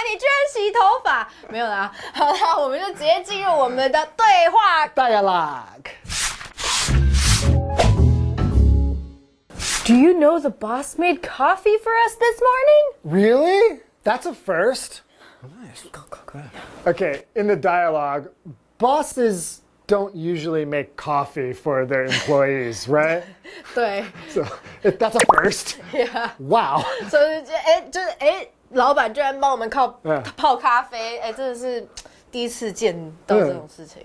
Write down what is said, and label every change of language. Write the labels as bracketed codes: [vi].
[zh] 你居然洗头发，没有啦。好啦，我们就直接进入我们的对话。 [en] Dialogue. Do you know the boss made coffee for us this morning? Really? That's a first. Nice. Okay, in the dialogue, bosses don't usually make coffee for their employees, right? [zh] 对 [en] So that's a first. Yeah. Wow. [zh] 所以老板居然帮我们泡咖啡，真的是第一次见到这种事情。